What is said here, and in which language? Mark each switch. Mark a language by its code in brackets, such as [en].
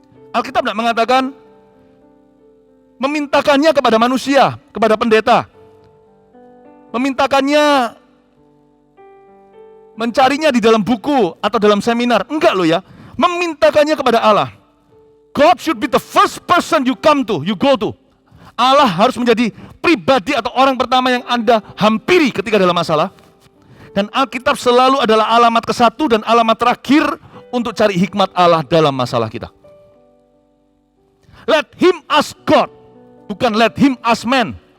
[id] Alkitab tidak mengatakan memintakannya kepada manusia, kepada pendeta. Memintakannya mencarinya di dalam buku atau dalam seminar. Enggak loh ya. Memintakannya kepada Allah. [en] God should be the first person you go to. [id] Allah harus menjadi pribadi atau orang pertama yang Anda hampiri ketika dalam masalah. Dan Alkitab selalu adalah alamat ke-1 dan alamat terakhir untuk cari hikmat Allah dalam masalah kita. [en] Let him ask God, bukan let him ask man.